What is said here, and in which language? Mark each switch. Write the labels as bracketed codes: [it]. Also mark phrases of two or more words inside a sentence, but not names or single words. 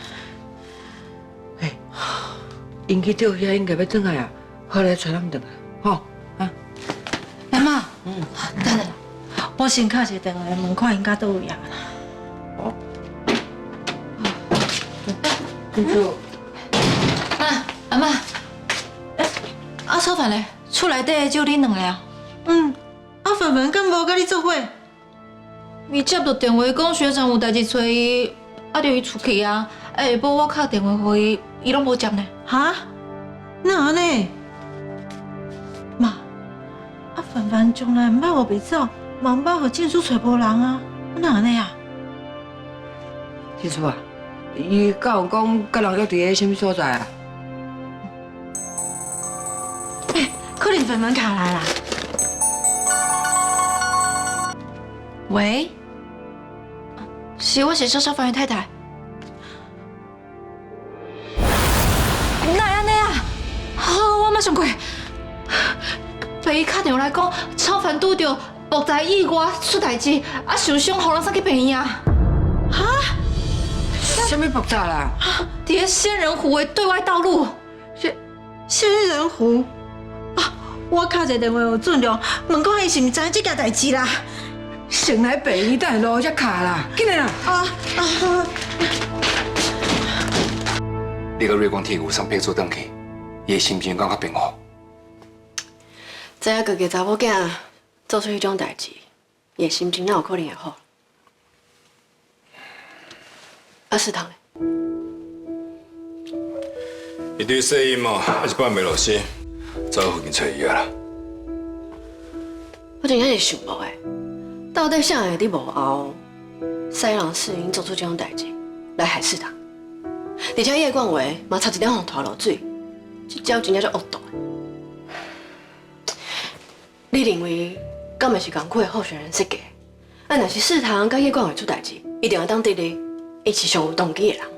[nan] 因去钓遐应该要转来啊，好来带咱们转来，吼啊。妈，等等，我先敲一个电话问看因家倒位啊。叔叔，妈，阿妈，啊，炒饭嘞，厝内底就恁两个啊。啊，凡凡敢无甲你做伙？伊接到电话讲学长有代志找伊，啊，着伊出去啊。下晡我敲电话给伊，伊拢无接呢。哈？哪安尼？妈，啊，凡凡从来毋捌互袂走，嘛毋捌互建叔找无人啊，哪安尼啊？建叔啊，伊敢有讲甲人约伫个什么所在啊？可能凡凡卡来啦。喂，是我是小小凡的太太。哪安尼啊？好，我马上过。被伊打电话来讲，超凡拄着木材意外出代志，啊受伤，互人送去病院啊。哈？什么爆炸啦？伫个仙人湖的对外道路。仙人湖？啊！我敲一个电话有准了，问看伊是毋知影这件代志啦。先来病院等路才卡啦，紧来啦！你甲瑞光铁牛送配做转去，伊的心情敢较平和？知影家己查某囝做出迄种代志，伊的心情哪有可能会好？啊，世堂嘞？伊对细音哦，还是半袂落心，走附近找伊啊啦。我真正是想无诶，到底啥会伫幕后使人世英做出这种代志来害世堂？而且叶冠伟嘛差一点互拖落水，这招真正足恶毒的。你认为敢会是共款的候选人设计？啊，若是世堂甲叶冠伟出代志，一定会当得哩，伊是上有动机的人。